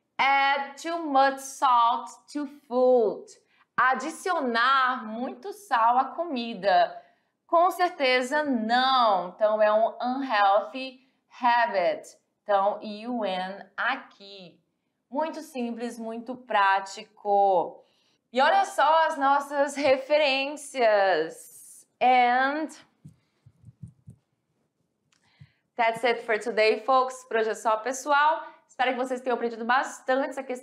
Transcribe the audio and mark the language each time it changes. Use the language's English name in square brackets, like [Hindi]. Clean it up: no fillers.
[English] Add too much salt to food. [Portuguese] Adicionar muito sal à comida. Com certeza não. Então é um unhealthy habit. Então, UN aqui. Muito simples, muito prático. E olha só as nossas referências. [English] And that's it for today, folks. [Portuguese] Por hoje é só, pessoal. Espero que vocês tenham aprendido bastante essa questão do modo imperativo. É muito fácil, muito simples.